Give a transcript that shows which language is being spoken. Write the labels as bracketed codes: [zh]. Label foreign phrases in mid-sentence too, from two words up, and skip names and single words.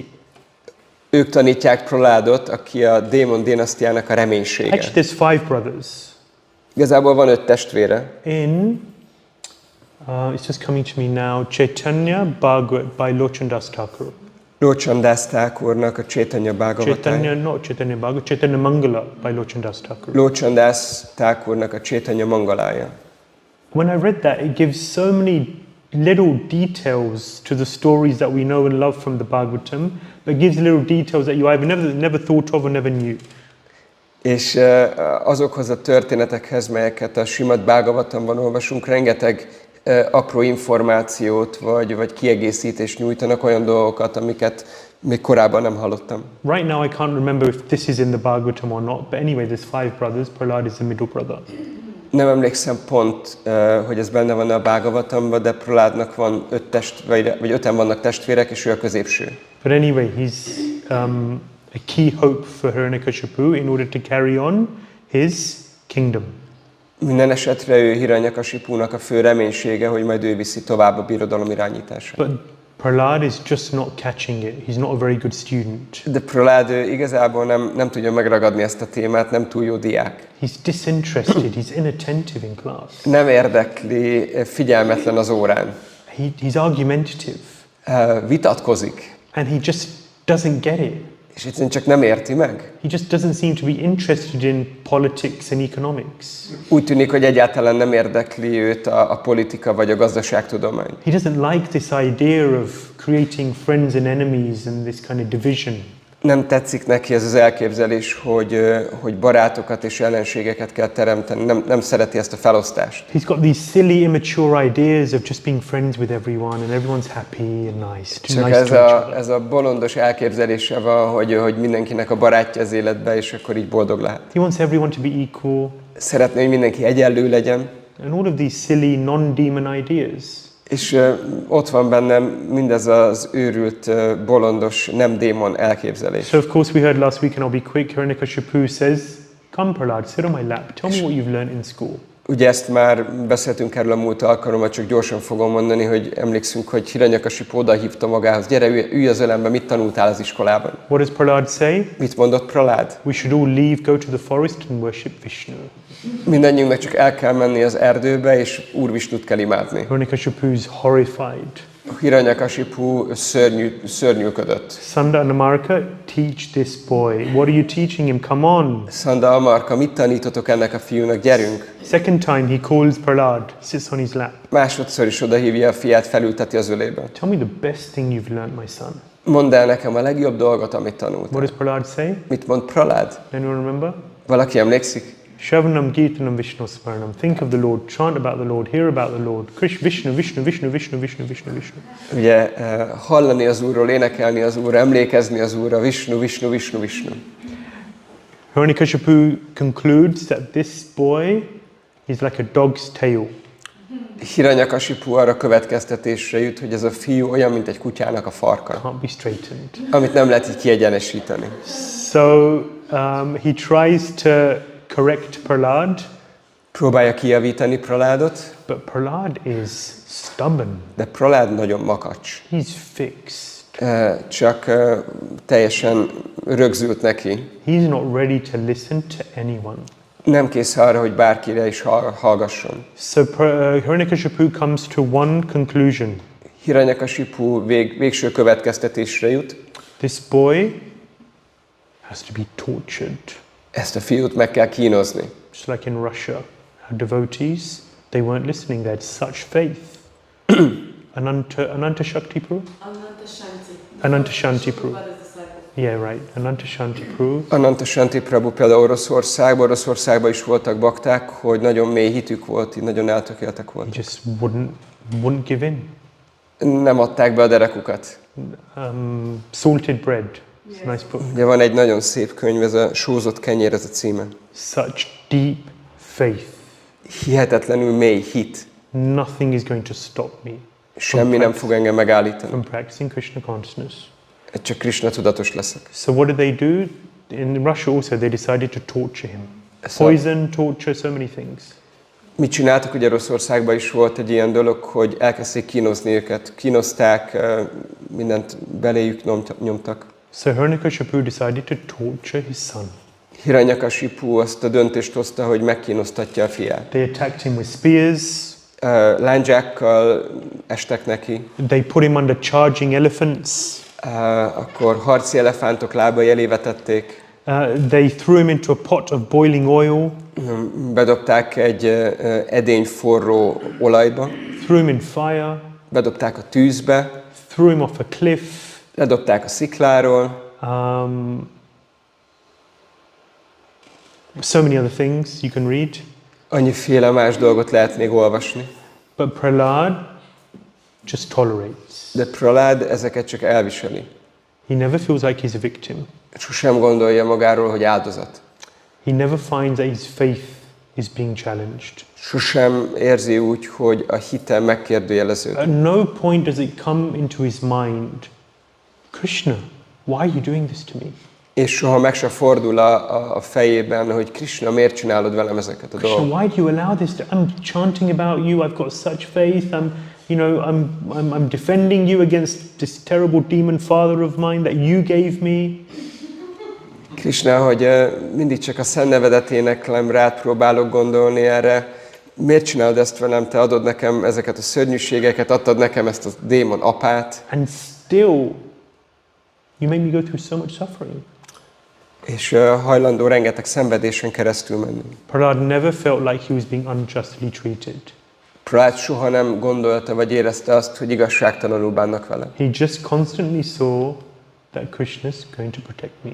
[hu] Ők tanítják Prahlādot, aki a démon dinasztiának a reménysége. [en] Actually, there's 5 brothers. [hu] Igazából van 5 testvére. [en] It's just coming to me now. Śrīmad-Bhāgavatam by Lochandas Thakur. [hu] Lochandas Thakurnak a Caitanya-Bhāgavatam. [en] Chaitanya, not Śrīmad-Bhāgavatam, Chaitanya Mangala by Lochandas Thakur. [hu] Lochandas Thakurnak a Caitanya Mangalája. [en] When I read that, it gives so many little details to the stories that we know and love from the Bhagavatam, but it gives little details that you either never thought of or never knew. [hu] És azokhoz a történetekhez, melyeket a Śrīmad-Bhāgavatamban olvasunk, rengeteg apró információt vagy kiegészítést nyújtanak, olyan dolgokat, amiket még korábban nem hallottam. [en] Right now I can't remember if this is in the Bhagavatam or not, but anyway, there's 5 brothers. Prahlāda is the middle brother. [hu] Nem emlékszem pont, hogy ez benne van a Bhāgavatamban, de Prahlādnak van 5 testvére, vagy 5-en vannak testvérek, és ő a középső. [en] But anyway, he's a key hope for Hiranyakashipu in order to carry on his kingdom. [hu] Minden esetre ő Hiranyakashipunak a fő reménysége, hogy majd ő viszi tovább a birodalom irányítását. [en] But Prahlāda is just not catching it. He's not a very good student. [hu] De Prahlāda igazából nem tudja megragadni ezt a témát, nem túl jó diák. [en] He's disinterested. He's inattentive in class. [hu] Nem érdekli, figyelmetlen az órán. [en] He's argumentative. [hu] Vitatkozik. [en] And he just doesn't get it. [hu] És egyszerűen csak nem érti meg. [en] He just doesn't seem to be interested in politics and economics. [hu] Úgy tűnik, hogy egyáltalán nem érdekli őt a politika vagy a gazdaságtudomány. [en] He doesn't like this idea of creating friends and enemies and this kind of division. [hu] Nem tetszik neki ez az elképzelés, hogy barátokat és ellenségeket kell teremteni. Nem szereti ezt a felosztást. [en] He's got these silly, immature ideas of just being friends with everyone and everyone's happy and nice. Too [hu] Csak [en] nice to each other. [hu] ez a bolondos elképzelése van, hogy mindenkinek a barátja az életbe, és akkor így boldog lehet. [en] He wants everyone to be equal. [hu] Szeretné, hogy mindenki egyenlő legyen. [en] And all of these silly, non-demon ideas. [hu] És ott van bennem mindez az őrült, bolondos, nem démon elképzelés. [en] So of course we heard last week, and I'll be quick, Hiranyakashipu says, "Come Prahlāda, sit on my lap, tell me what you've learned in school." [hu] Ugye ezt már beszéltünk erről a múlt alkalommal, csak gyorsan fogom mondani, hogy emlékszünk, hogy Hiranyakashipu oda hívta magához, gyere, ülj az ölembe, mit tanultál az iskolában? [en] What does Prahlāda say? [hu] Mit mondott Prahlád? [en] We should all leave, go to the forest and worship Vishnu. [hu] Mindannyiunknak csak el kell menni az erdőbe, és Úr Visnut kell imádni. [en] Hiranyakashipu is horrified. [hu] Hiranyakashipu szörnyűködött. [en] Sanda and Amarka, teach this boy. What are you teaching him? Come on. [hu] Sanda, Amarka, mit tanítotok ennek a fiúnak? Gyerünk! [en] Second time he calls Prahlāda, sits on his lap. [hu] Másodszor is odahívja a fiát, felülteti az ölébe. [en] Tell me the best thing you've learned, my son. [hu] Mondd el nekem a legjobb dolgot, amit [en] What [hu] tanultál. [en] does Prahlāda say? [hu] Mit mond Prahlád? [en] Anyone remember? [hu] Valaki emlékszik? [sa] Shravanam Kirtanam Vishnu Smaranam. [en] Think of the Lord, chant about the Lord, hear about the Lord. Vishnu, Vishnu, Vishnu, Vishnu, Vishnu, Vishnu, Vishnu. [hu] Ugye hallani az Úrról, énekelni az Úrra, emlékezni az Úrra, Vishnu, Vishnu, Vishnu, Vishnu. [en] Hiranyakashipu concludes that this boy is like a dog's tail. [hu] Hiranyakashipu arra következtetésre jut, hogy ez a fiú olyan, mint egy kutyának a farka, [en] Can't be straightened. [hu] amit nem lehet így kiegyenesíteni. [en] So he tries to correct Prahlāda, [hu] Próbálja kijavítani Prahládot, [en] but Prahlāda is stubborn. [hu] de Prahlád nagyon makacs. [en] He's fixed. [hu] Csak teljesen rögzült neki. [en] He's not ready to listen to anyone. [hu] Nem kész arra, hogy bárkire is hallgasson. [en] So Hiranyakashipu comes to one conclusion. [hu] Hiranyakashipu végső következtetésre jut. [en] This boy has to be tortured. [hu] Ezt a fiút meg kell kínozni. [en] Just like in Russia, our devotees, they weren't listening. They had such faith. Ānanda Caitanya? Ānanda Caitanya. Yeah, right. Ānanda Caitanya. [hu] Ānanda Caitanya például Oroszországban is voltak bakták, hogy nagyon mély hitük volt, így nagyon eltökéltek [en] He [hu] voltak. [en] just wouldn't give in. [hu] Nem adták be a derekukat. [en] Salted bread. It's a nice book. [hu] Ugye van egy nagyon szép könyv, ez a Sózott kenyér, ez a címe. [en] Such deep faith. [hu] Hihetetlenül mély hit. [en] Nothing is going to stop me [hu] Semmi nem fog engem megállítani. [en] from practicing Krishna consciousness. [hu] Csak Krishna tudatos leszek. [en] So what did they do? In Russia also, they decided to torture him. So- Poison, torture, so many things. [hu] Mit csináltak? Ugye Oroszországban is volt egy ilyen dolog, hogy elkezdték kínozni őket. Kínozták, mindent beléjük nyomtak. [en] So Hiranyakashipu decided to torture his son. [hu] Hiranyakashipu azt a döntést hozta, hogy megkínoztatja a fiát. [en] They attacked him with spears. [hu] Lándzsákkal estek neki. [en] They put him under charging elephants. [hu] Akkor harci elefántok lábai elé vetették. [en] They threw him into a pot of boiling oil. [hu] Bedobták egy edény forró olajba. [en] Threw him in fire. [hu] Bedobták a tűzbe. [en] Threw him off a cliff. [hu] Ledobták a szikláról. [en] So many other things you can read. [hu] Annyiféle más dolgot lehet még olvasni. [en] But Prahlāda just tolerates. [hu] De Prahlád ezeket csak elviseli. [en] He never feels like he's a victim. [hu] Sosem gondolja magáról, hogy áldozat. [en] He never finds that his faith is being challenged. [hu] Sosem érzi úgy, hogy a hite megkérdőjeleződik. [en] At no point does it come into his mind, Krishna, why are you doing this to me? [hu] És soha meg se fordul a fejében, hogy Krishna, miért csinálod velem ezeket a Krishna, dolgokat? [en] why do you allow this? I'm chanting about you. I've got such faith. I'm defending you against this terrible demon father of mine that you gave me. [hu] Krishna, hogy mindig csak a szent nevedet éneklem, rád próbálok gondolni erre. Miért csinálod ezt velem? Te adod nekem ezeket a szörnyűségeket, adtad nekem ezt a démon apát. [en] And still, You make me go through so much suffering. [hu] És hajlandó rengeteg szenvedésen keresztül menni. [en] Prahlāda never felt like he was being unjustly treated. [hu] Prahlāda soha nem gondolta, vagy érezte azt, hogy igazságtalanul bánnak vele. [en] He just constantly saw that Krishna is going to protect me.